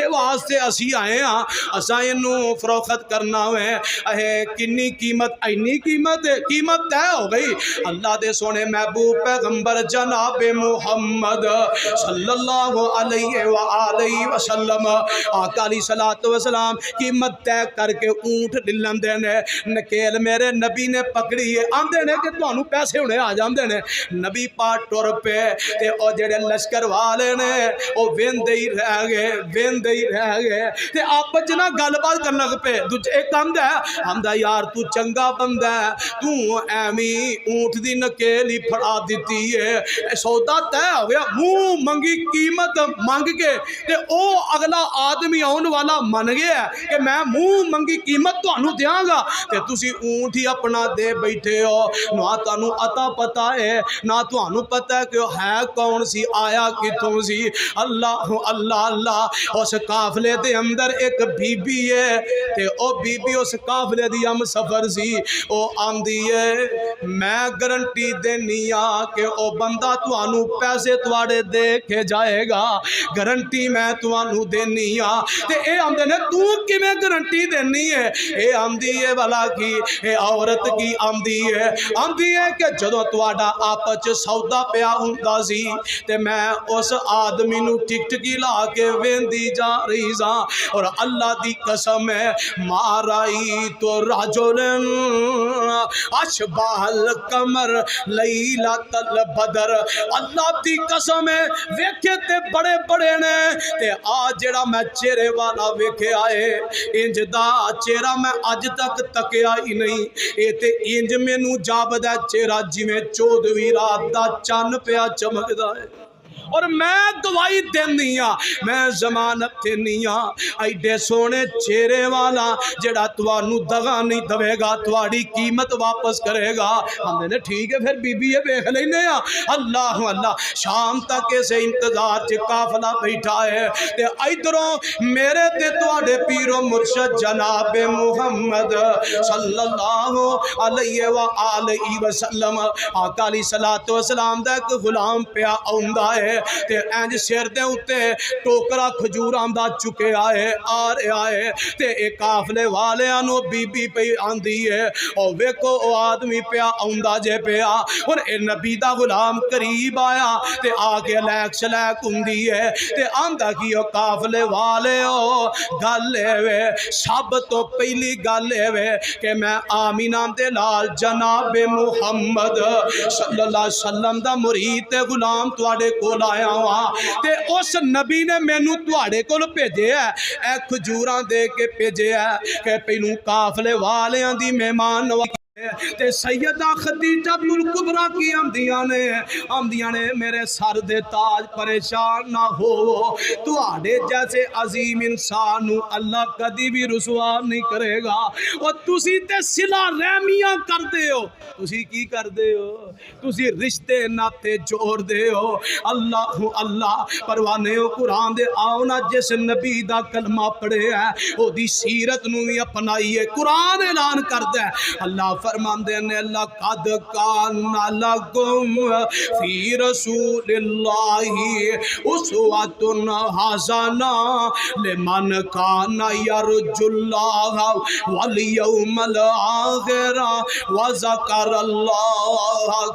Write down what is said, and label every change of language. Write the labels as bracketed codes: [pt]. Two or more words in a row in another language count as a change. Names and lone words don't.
[pa] واسطے اسی آئے ہاں اساں اینوں فروخت کرنا ہے اے کنی قیمت اینی قیمت طے ہو گئی اللہ دے سونے محبوب پیغمبر جناب محمد [ar] صلی اللہ علیہ وآلہ وسلم [pa] آقا [ar] علیہ الصلوۃ والسلام [pa] قیمت طے کر کے اونٹ ڈلن دے نے نکیل میرے نبی نے پکڑی ہے آندے نے کہ تانوں پیسے ہونے آ جاندے نے نبی پاک ٹر پے تے او جڑے لشکر والے نے او ویندے ہی رہ گئے تے آپس جنا گل بات کرن لگ پے دوجے ایک آمدہ یار تو چنگا بندہ ہے تو ایویں اونٹ دی نکیل ہی پھڑا دیتی ہے سودا طے ہو گیا منہ منگی قیمت مانگ کے تے او اگلا آدمی آن والا من گیا ہے کہ میں منہ منگی قیمت تانوں دیاں گا تے تسی اونٹ ہی اپنا دے بیٹھے ہو نہ تانوں عطا پتہ ہے نہ تانوں پتہ ہے کہ ہے کون سی آیا کتوں سی اللہ اللہ اللہ اس قافلے دے اندر ایک بی بی ہے تے او بی بی اس قافلے دی ہم سفر سی او آندی ہے میں گارنٹی دینی آ کہ او بندہ توانوں پیسے تواڈے دے کے جائے گا گارنٹی میں توانوں دینی آ تے اے آندے نے تو کیویں گارنٹی دینی ہے اے آندی ہے بھلا کی اے عورت کی آندی ہے کہ جدوں تواڈا آپس وچ سودا پیا ہوندا سی تے میں اس آدمی نو ٹک ٹکی لا کے ویندی جا رہی سا اور اللہ دی قسم ہے [ar] مارائی تو رجلن اشبہ القمر لیلۃ البدر [pa] اللہ دی قسم ہے ویکھے تے بڑے بڑے نے تے آ جڑا میں چہرے والا ویکھے آئے انج دا چہرہ میں اج تک تکیا ہی نہیں اے تے انج مینوں جابدا چہرہ جویں 14ویں رات دا چن پیا چمکدا ہے اور میں گواہی دینی ہاں میں ضمانت دینی ہاں ایڈے سونے چہرے والا جڑا توانوں دغا نہیں دے گا تواڈی قیمت واپس کرے گا ہم نے ٹھیک ہے پھر بی بی یہ ویکھ لینے ہاں اللہ اللہ شام تک اسے انتظار چ قافلہ بیٹھا ہے تے ادھروں میرے تے تواڈے پیر و مرشد جناب محمد [ar] صلی اللہ علیہ وآلہ وسلم [pa] آقا [ar] علیہ الصلوۃ والسلام [pa] دا ایک غلام پیا آوندا ہے تے انج سر دے اوتے ٹوکرا کھجوراں دا چکیا ہے آ رہا ہے تے اے قافلے والیاں نو بی بی پئی آندی ہے او ویکھو او آدمی پیا آوندا جے پیا اور اے نبی دا غلام قریب آیا تے آ کے لیک شلیک ہوندی ہے تے آندا کی او قافلے والے او گل اے وے سب تو پہلی گل اے وے کہ میں آمینہ دے لال جناب محمد [ar] صلی اللہ علیہ وسلم [pa] دا مرید تے غلام تواڈے کول آیا ہاں تے اس نبی نے مینوں تواڈے کول بھیجیا ہے اے کھجوراں دے کے بھیجیا ہے کہ پہلوں قافلے والیاں دی مہمان نوازی تے سیدہ خدیجہ الکبریٰ کی آمدیاں نے میرے سر دے تاج پریشان نہ ہو تواڈے جیسے عظیم انسان نو اللہ کدی بھی رسوا نہیں کرے گا اور تسی تے صلہ رحمیاں کر دے ہو تسی کی کر دے ہو تسی رشتے ناتے جوڑ دے ہو اللہ اللہ پروانے ہو قرآن دے آؤ نا جس نبی دا کلمہ پڑھے ہے او دی سیرت نو بھی اپنائیے قرآن اعلان کر دے اللہ فرماندے نے [ar] لقد کان لکم فی رسول اللہ اسوۃ حسنہ لمن کان یرجو اللہ والیوم الآخر وذکر اللہ